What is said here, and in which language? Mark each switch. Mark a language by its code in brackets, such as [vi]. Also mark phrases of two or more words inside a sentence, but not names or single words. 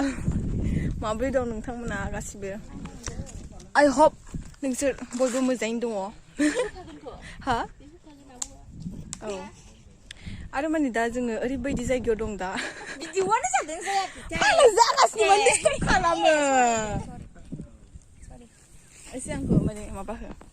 [brx] 마블이 동 नोंथांमोना गासिबो. [en] I hope [brx] नोंसोर बयबो मोजाङैनो दङ. हा? औ. आरो माने दा जोङो ओरैबायदि जायगायाव दं दा. बिदिवानो जादों जायाखै? आं जागासिनो डिस्टार्ब खालामो. एसे आंखौ माने माबा हो.